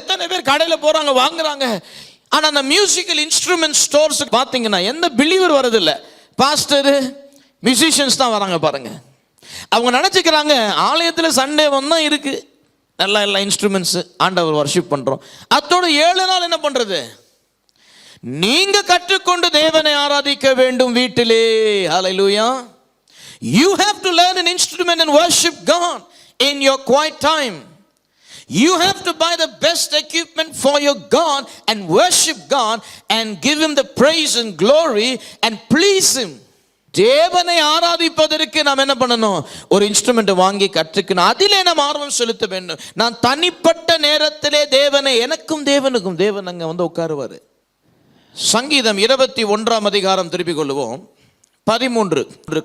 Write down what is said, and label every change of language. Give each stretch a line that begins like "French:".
Tamil: எத்தனை பேர் கடையில் போகிறாங்க, வாங்குறாங்க. ஆனால் அந்த மியூசிக்கல் இன்ஸ்ட்ருமெண்ட் ஸ்டோர்ஸ் பார்த்தீங்கன்னா எந்த பிலீவர் வரதில்லை, பாஸ்டரு மியூசிஷியன்ஸ் தான் வராங்க பாருங்க. அவங்க நினச்சிக்கிறாங்க ஆலயத்தில் சண்டே வந்தால் இருக்குது, நல்லா எல்லா இன்ஸ்ட்ருமெண்ட்ஸு ஆண்டவர் வர்ஷிப் பண்ணுறோம். அதோட 7 நாள் என்ன பண்ணுறது? நீங்க கற்றுக்கொண்டு தேவனை ஆராதிக்க வேண்டும் வீட்டிலே. ஹல்லேலூயா.
English: You have to learn an instrument and worship God in your quiet time. You have to buy the best equipment for your God and worship God and give him the praise and glory and please him.
Tamil: தேவனை ஆராதிப்பதற்கு நாம் என்ன பண்ணணும்? ஒரு instrument வாங்கி கற்றுக்கணும். அதிலே நாம் ஆர்வம் செலுத்த வேண்டும். நான் தனிப்பட்ட நேரத்திலே தேவனை, எனக்கும் தேவனுக்கும், தேவன் அங்கே வந்து உட்காருவார். சங்கீதம் 21 அதிகாரம் திருப்பிக் கொள்ளுவோம். 13.